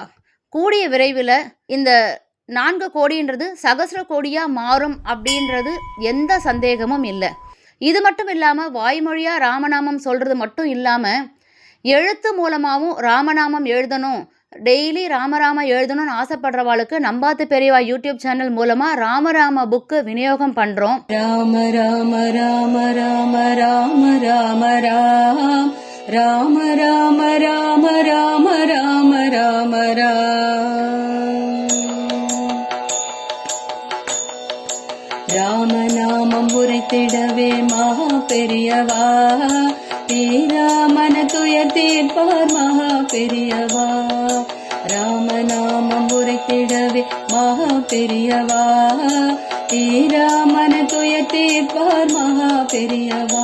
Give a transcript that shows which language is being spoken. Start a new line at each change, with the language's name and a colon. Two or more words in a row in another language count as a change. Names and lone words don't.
Tamil: கூடிய விரைவில் இந்த 4 கோடின்றது சகஸ்ர கோடியாக மாறும் அப்படின்றது எந்த சந்தேகமும் இல்லை. இது மட்டும் இல்லாமல் வாய்மொழியாக ராமநாமம் சொல்கிறது மட்டும் இல்லாமல் எழுத்து மூலமாகவும் ராமநாமம் எழுதணும், டெய்லி ராமராம எழுதணும்னு ஆசைப்படுறவாளுக்கு நம்பாத்து பெரியவா யூடியூப் சேனல் மூலமா ராமராம புக்கு விநியோகம் பண்றோம். ராம ராம ராம ராம ராம ராம ராம் ராம ராம ராம ராம ராம ராம ராமநாமம் உரைத்திடவே மகா பெரியவா, தீராமன துயர் தீர்ப்பார் மகா பெரியவா. ராமநாமம் உரைத்திடவே மகா பெரியவா, தீராமன துயர் தீர்ப்பார் மகா பெரியவா.